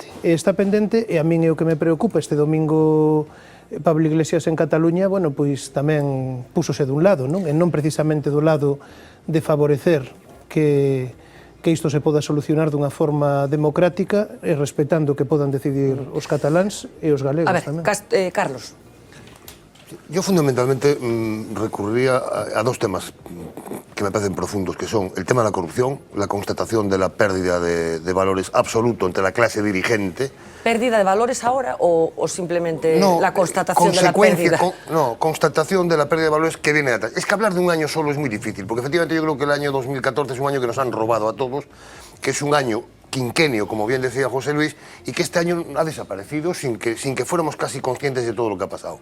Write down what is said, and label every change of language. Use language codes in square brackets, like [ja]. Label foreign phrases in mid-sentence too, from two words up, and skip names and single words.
[gl] E a min é o que me preocupa. Este domingo Pablo Iglesias en Cataluña, bueno, pois tamén púsose dun lado, non? E non precisamente do lado de favorecer que isto se poda solucionar dunha forma democrática e respetando que podan decidir os cataláns e os galegos tamén. [es] A ver, Carlos. Yo fundamentalmente recurriría a dos temas que me parecen profundos, que son el tema de la corrupción, la constatación de la pérdida de valores absoluto entre la clase dirigente. ¿Pérdida de valores ahora o simplemente la constatación de la pérdida? No, constatación de la pérdida de valores que viene de atrás. Es que hablar de un año solo es muy difícil, porque efectivamente yo creo que el año 2014 es un año que nos han robado a todos, que es un año quinquenio, como bien decía José Luis, y que este año ha desaparecido sin que fuéramos casi conscientes de todo lo que ha pasado.